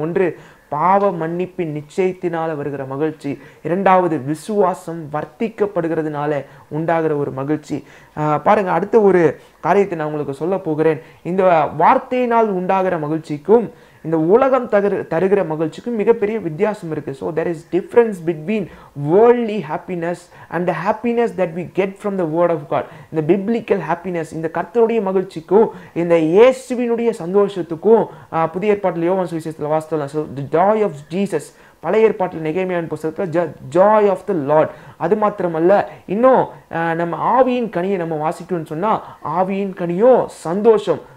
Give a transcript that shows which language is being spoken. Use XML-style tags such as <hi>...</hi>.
<ta>ஒன்று, பாவ மன்னிப்பின் நிச்சயத்தினால வருகிற மகிழ்ச்சி. இரண்டாவது, விசுவாசம் வர்த்திக்கப்படுகிறதுனால உண்டாகிற ஒரு மகிழ்ச்சி. பாருங்க, அடுத்த ஒரு காரியத்தை நான் உங்களுக்கு சொல்ல போகிறேன். இந்த வார்த்தையினால் உண்டாகிற மகிழ்ச்சிக்கும் இந்த உலகம் தருகிற மகிழ்ச்சிக்கும் மிகப்பெரிய வித்தியாசம் இருக்கு.</ta> <en>So there is difference between worldly happiness and the happiness that we get from the word of God.</en> <ta>இந்த biblical happiness, இந்த கர்த்தருடைய மகிழ்ச்சிக்கும் இந்த இயேசுவினுடைய சந்தோஷத்துக்கும் புதிய ஏற்பாட்டில் யோவான் சுவிசேஷத்தில் வாசித்தோம்,</ta> <en>the joy of Jesus.</en> <ta>பழைய ஏற்பாட்டில் நெகேமியாவின் புத்தகத்தில் ஜாய் ஆஃப் த லார்ட். அது மாத்திரமல்ல, இன்னும் நம்ம ஆவியின் கனியை நம்ம வாசிக்கணும்னு சொன்னால் ஆவியின் கனியோ சந்தோஷம்.</ta>